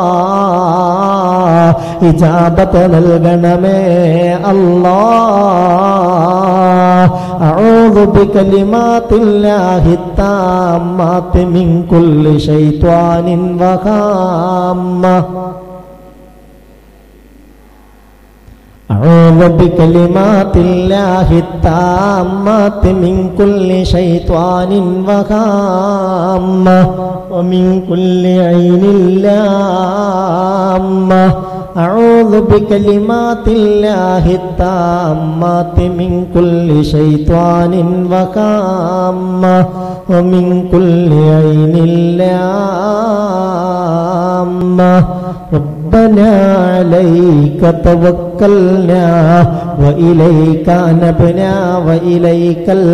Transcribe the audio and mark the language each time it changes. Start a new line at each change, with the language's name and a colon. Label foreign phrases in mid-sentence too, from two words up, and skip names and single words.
Malayalam: ഇജാബത്ത് നൽകണമേ അല്ലാ.
Arabic: أعوذ بكلمات الله التامات من كل شيطان وهامة. وبكلمات الله التامات من كل شيطان وهامة ومن كل عين لامة أعوذ بكلمات الله التامات من كل شيطان وهامة ومن كل عين لامة ربنا عليك توكلنا وإليك أنبنا وإليك